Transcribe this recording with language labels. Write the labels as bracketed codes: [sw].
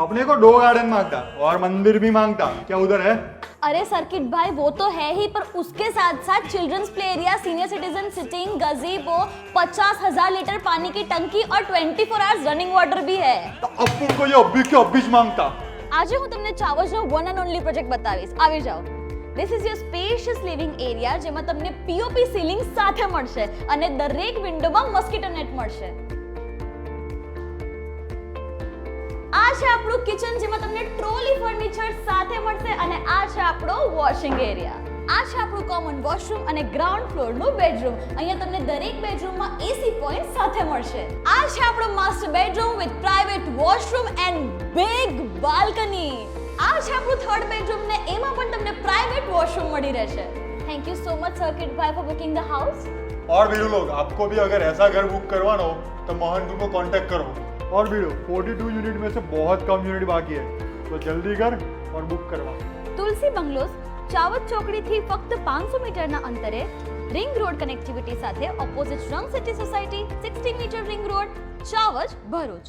[hi] अपने को 2 गार्डन मांगता और मंदिर भी मांगता, क्या उधर है? अरे सर्किट भाई वो तो है ही, पर उसके साथ साथ children's play area, senior citizen sitting, गजीबो, 50,000 litre पानी की टंकी और 24 आवर्स रनिंग वाटर भी है। तो अपन को ये अभी के अभी मांगता। [gu] આજે હું તમને ચાવજનો વન એન્ડ ઓનલી પ્રોજેક્ટ બતાવીશ, આવી જાઓ। [en] This is your spacious living area, [gu] જેમાં તમને POP સીલિંગ સાથે મળશે અને દરેક વિન્ડોમાં મસ્કીટો નેટ મળશે। આ છે આપણું કિચન, જેમાં તમને ટ્રોલી ફર્નિચર સાથે મળશે અને આ છે આપણો વોશિંગ એરિયા। આ છે આપણું કોમન વોશરૂમ અને ગ્રાઉન્ડ ફ્લોરનું બેડરૂમ। અહીંયા તમને દરેક બેડરૂમમાં AC પોઈન્ટ સાથે મળશે। આ છે આપણો master bedroom [en] With private washroom and big balcony. [gu] આ છે આપણું થર્ડ બેડરૂમ ને એમાં પણ તમને પ્રાઇવેટ વોશરૂમ મળી રહેશે। [en] Thank you so much circuit ભાઈ for booking the house. [hi] और वीडियो लोग, आपको भी अगर ऐसा घर बुक करवाना हो तो मोहन को कांटेक्ट करो। और वीडियो 42 यूनिट में से बहुत कम यूनिट बाकी है, तो जल्दी कर और बुक करवा। [gu] તુલસી બંગલોઝ ચાવજ ચોકડીથી ફક્ત 500 મીટરના અંતરે, રિંગ રોડ કનેક્ટિવિટી સાથે, ઓપોઝિટ રંગ city society, 60 metre ring road, Chavaj, Bharuch.